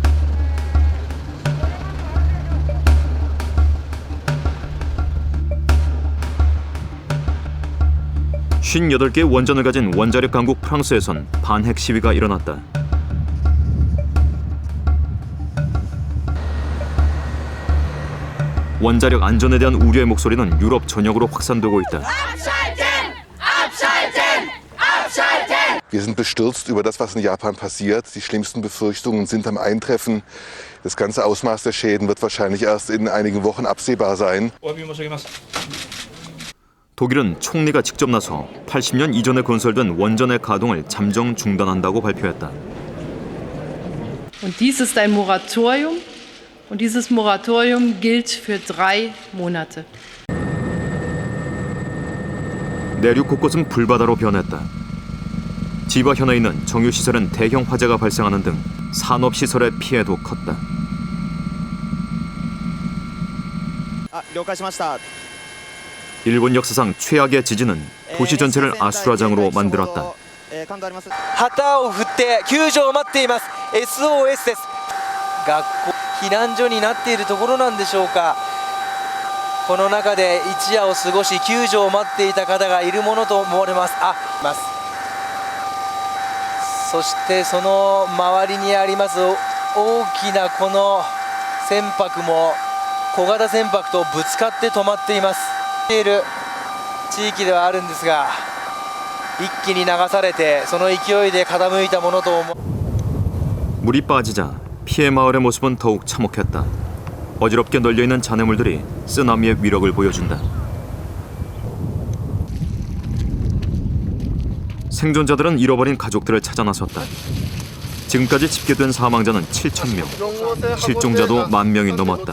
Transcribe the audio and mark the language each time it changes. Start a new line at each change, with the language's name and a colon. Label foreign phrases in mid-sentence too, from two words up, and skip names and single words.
Korean: (58개) 원전을 가진 원자력 강국 프랑스에선 반핵 시위가 일어났다. 원자력 안전에 대한 우려의 목소리는 유럽 전역으로 확산되고 있다.
German: Wir sind bestürzt über das, was in Japan passiert. Die schlimmsten Befürchtungen sind am Eintreffen. Das ganze Ausmaß der Schäden wird wahrscheinlich erst in einigen Wochen absehbar sein.
Korean: 독일은 총리가 직접 나서 80년 이전에 건설된 원전의 가동을 잠정 중단한다고 발표했다.
German: Und dies ist ein Moratorium. Und dieses Moratorium gilt für 3 Monate.
Korean: 내륙 곳곳은 불바다로 변했다. 지바 현에 있는 정유시설은 대형 화재가 발생하는 등 산업시설의 피해도 컸다. 일본 역사상 최악의 지진은 도시 전체를 아수라장으로 만들었다.
Japanese: 旗を振って救助を待っています。 SOS です。学校避難所になっているところなんでしょうか。この中で一夜を過ごし救助を待っていた方がいるものと思われます。そしてその周りにあります大きなこの船舶も小型船舶とぶつかって止まっています。いる地域ではあるんですが、一気に流されてその勢いで傾いたものと思う。
Korean: 물이 빠지자 피해 마을의 모습은 더욱 참혹했다. 어지럽게 널려있는 잔해물들이 쓰나미의 위력을 보여준다. 생존자들은 잃어버린 가족들을 찾아 나섰다. 지금까지 집계된 사망자는 7,000명, 실종자도 10,000명이 넘었다.